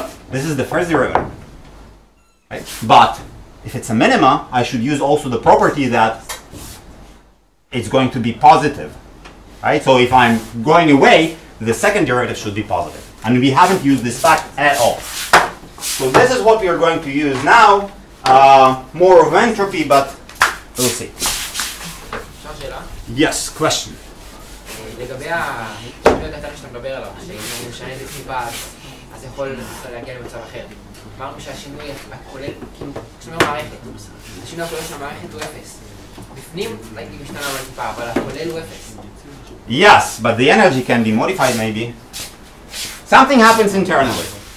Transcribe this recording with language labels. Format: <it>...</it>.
<en>This is the first derivative. Right? But if it's a minima, I should use also the property that it's going to be positive. Right? So if I'm going away, the second derivative should be positive. And we haven't used this fact at all. So this is what we are going to use now. More of entropy, but we'll see. Yes, question.</en> <he>לגבי השינוי הקטן שאתה מדבר עליו, שאם אני משנה את זה טיפה, אז יכול להגיע למצב אחר. אמרנו שהשינוי הכולל, כאילו, כשאתה אומר מערכת, השינוי הכולל של המערכת הוא 0. בפנים, היא משתנה אולי טיפה, אבל הכולל הוא 0.</he> <en>Yes, but the energy can be modified maybe. Something happens internally.</en>